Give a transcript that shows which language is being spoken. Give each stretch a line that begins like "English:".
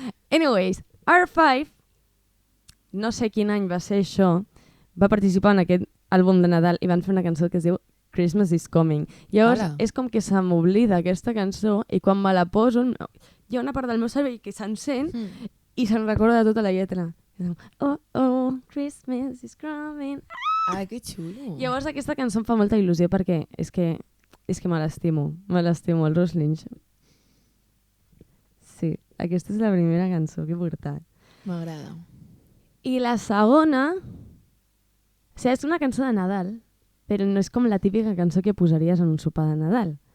Catalan: Anyways, R5, no sé quin any va ser això, va participar en aquest àlbum de Nadal i van fer una cançó que es diu Christmas is Coming. Llavors, és com que se m'oblida aquesta cançó i quan me la poso, hi ha una part del meu cervell que s'encén i se'n recorda tota la lletra.
English: Oh, oh, Christmas is coming.
Catalan: Ah, que xulo. Llavors aquesta cançó em fa molta il·lusió perquè és que me l'estimo, el Ross Lynch. Sí, aquesta és la primera cançó que he portat. M'agrada. I la segona, o sigui, és una cançó de Nadal, però no és com la típica cançó que posaries en un sopar de Nadal.